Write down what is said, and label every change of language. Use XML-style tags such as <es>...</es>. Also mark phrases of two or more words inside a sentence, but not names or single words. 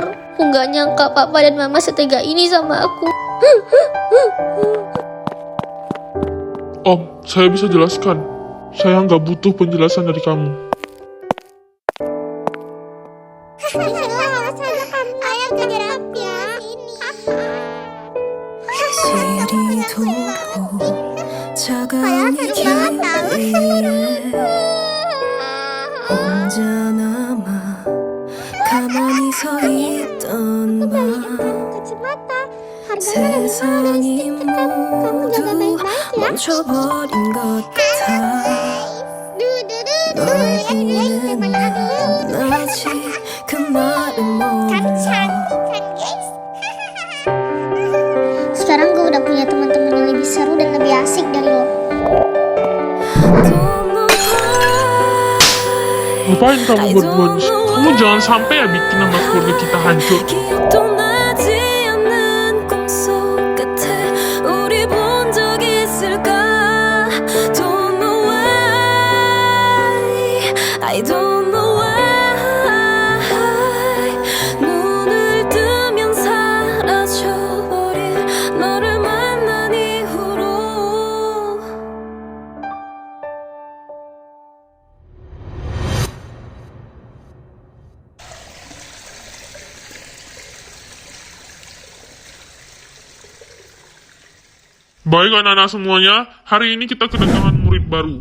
<id>Aku gak nyangka papa dan mama setega ini sama aku. Om, saya bisa jelaskan. Saya nggak butuh penjelasan dari kamu. Ayah kegerak ya.</id> <ko>시리도록 차가운 이 길 위에 혼자 남아 가만히 서</ko> <id>harganya lebih mahal dari stick. Kamu jaga baik-baik ya.</id> <ko>멈춰버린 것 같아</ko> <id>Lihat teman aku.</id> <ko>난 아직 그 말을 몰라</ko> <id>Kan cantik kan guys. Sekarang gue udah punya teman-teman yang lebih seru dan lebih asik dari lo.</id> <en>Don't know why</en> <id>Ngapain kamu berdua di sini? Kamu jangan sampai ya bikin nama keluarga kita hancur.</id> <ko>기억도 나지 않는 꿈속 같아 우리 본 적 있을까</ko> <en>Don't know why I don't know why</en> <ko>눈을 뜨면 사라져버릴 너를 만난 이후로</ko> <id>Baik anak-anak semuanya, hari ini kita kedatangan murid baru.</id>